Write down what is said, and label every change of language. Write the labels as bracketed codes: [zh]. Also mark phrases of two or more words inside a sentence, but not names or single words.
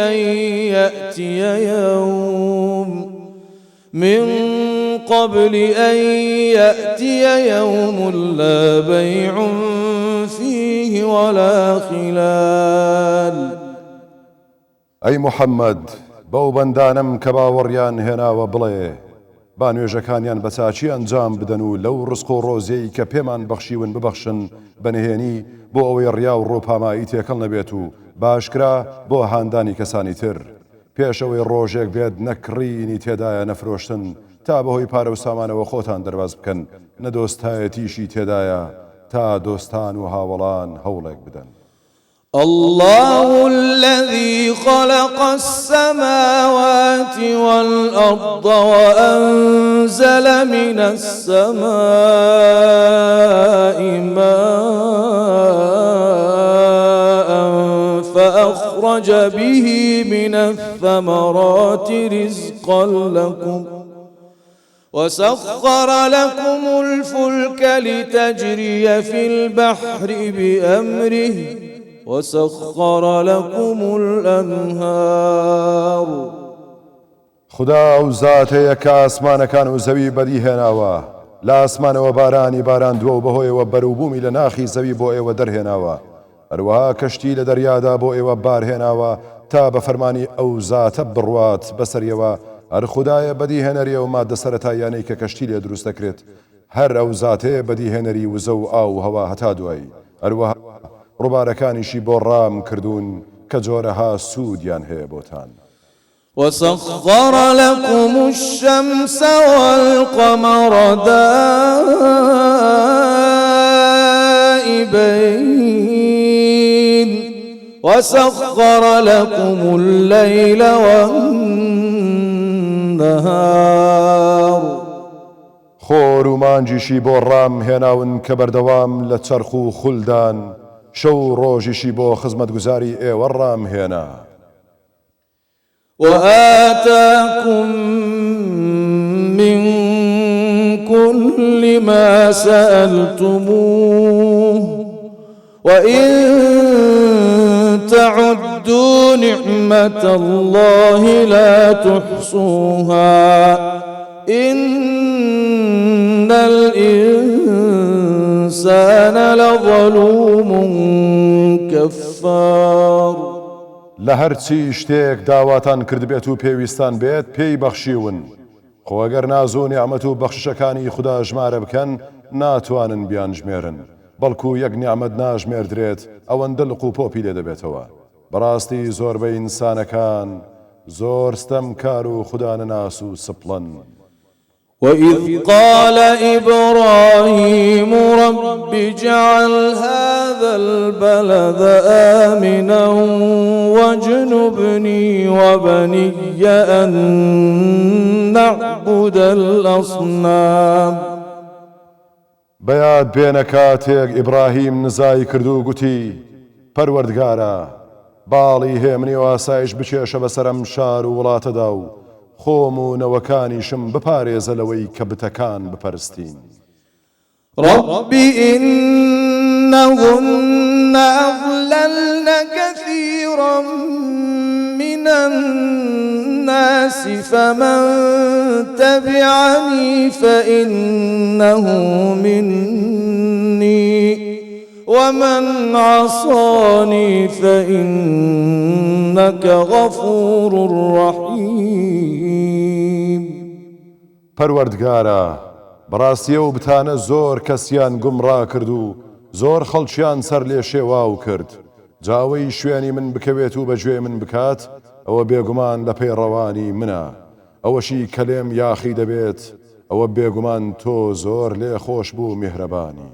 [ar] أن يأتي يوم لا بيع فيه ولا خلال. [ckb] أي محمد بەو بەندانم کە باوەڕیان هێناوە بڵێ با نوێژەکانیان بە چاچی ئەنجام بدەن و لەو ڕزق و ڕۆزەی کە پێمان بەخشیون ببەخشن بەنهێنی بۆ ئەوەی ڕیا و ڕووپامایی تێکەڵ نەبێت و باشکرا بۆ هاندانی کەسانی تر پێشەوەی ڕۆژێک بێت نەکڕینی تێدایە نەفرۆشتن تا بەهۆی پارە و سامانەوە خۆتان دەرباز بکەن نەدۆستایەتیشی تێدایە تا دۆستان و هاوڵان هەوڵێک بدەن. [ar] الله الذي خلق السماوات والأرض وأنزل من السماء ماء فأخرج به من الثمرات رزقا لكم وسخر لكم الفلك لتجري في البحر بأمره وسخر لكم الأنهار. [ckb] خدا و زاتەیە کە ئاسمانەکان و زەوی بەدی هێناوە لە ئاسمانەوە بارانی باراندووە و بەهۆیەوە بەروبوومی لە ناخی زەوی بۆ ئێوە دەرهێناوە هەروەها کەشتی لە دەریادا بۆ ئێوە بارهێناوە تا بە فەرمانی ئەو زاتە بڕوات بەسەریەوە هەر خدایە بەدی هێنەریە و مادە سەرەتاییانەی کە کەشتی لێ دروست دەکرێت هەر ئەو زاتەیە بەدی هێنەری وزە و ئاو و هەوا هەتا دوایی هەروەها ڕووبارەکانیشی بۆ ڕام کردوون کە جۆرەها سوودیان هەیە بۆتان. [ar] وسخر لكم الشمس والقمر دائبين وسخر لكم الليل والنهار. [ckb] خۆر و مانجیشی بۆ ڕام هێناون کە بەردەوام لە چەرخ و خولدان شەو ڕۆژیشی بۆ خزمەتگوزاری ئێوە ڕام هێنا. [ar] وآتاكم من كل ما سألتموه وإن تعدوا نعمة الله لا تحصوها إن الإنسان لظلوم كفار. [ckb] لە هەرچی شتێک داواتان کرد بێت و پێویستان بێت پێی بەخشیون خۆگەر ناز و نیعمەت و بەخشەکانی خوددا ژمارە بکەن ناتوانن بیان ژمێرن بەڵکو یەک نیعمەت ناژمێردرێت ئەوەندە لق و پۆپی لێ دەبێتەوە. بەڕاستی زۆربەی ئینسانەکان زۆر ستەمکار و خوددا نەناس و سپڵن. [ar] وإذ قال إبراهيم رب اجعل هذا البلد آمنا واجنبني وبني أن نعبد الأصنام. [ckb] بەیاد بێنە کاتێک ئیبراهیم نزای کرد و گوتی پەروەردگارە باڵی هێمنی و ئاسایش بچێشە بەسەرم شار و وڵاتەدا و خۆم و نەوەکانیشم بپارێزە لەوەی کە بتەکان بپەرستین. [ar] رب إنهن أضللن كثيرا من الناس فمن تبعني فإنه مني ومن عصاني فإنك غفور رحيم. [ckb] پەروەردگارە بەڕاستیە و بتانە زۆر کەسیان گومڕا کرد و زۆر خەڵکیان سەر لێ شێواو کرد. جاوەی شوێنی من بکەوێت و بەگوێ من بکات ئەوە بێگومان لە پەیڕەوانی منە. ئەوەشی کەلێم یاخی دەبێت ئەوە بێگومان تۆ زۆر لێ خۆش بوو میهرەبانیت.